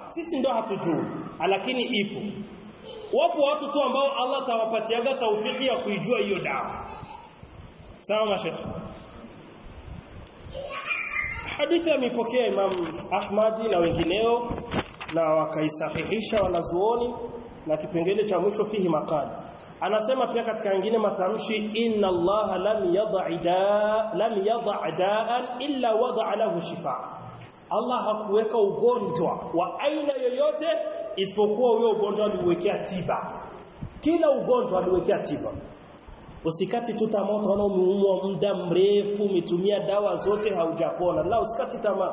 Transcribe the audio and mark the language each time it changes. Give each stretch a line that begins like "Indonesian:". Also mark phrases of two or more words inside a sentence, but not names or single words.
Swahili: Sisi ndio hatujui, lakini ipo. Wapo watu tu ambao Allah tawapatiaga taufiki ya kuijua hiyo dawa. Sawa mashekhi. Hadithi imepokea Imam Ahmad na wengineo na wakaisahihisha wanazuoni, na kipengele cha mwisho
Arabic: فيه مقال.
Swahili: Anasema pia katika nyingine matamshi
Arabic: إن الله لم يدع داء إلا وضع له شفاء.
Swahili: Allah hakuweka ugonjwa wa aina yoyote isipokuwa huyo ugonjwa aliwekea tiba. Kila ugonjwa aliwekea tiba. Usikati tu tamaa, utaona umeumwa muda mrefu, umetumia dawa zote haujapona. La, usikati tamaa.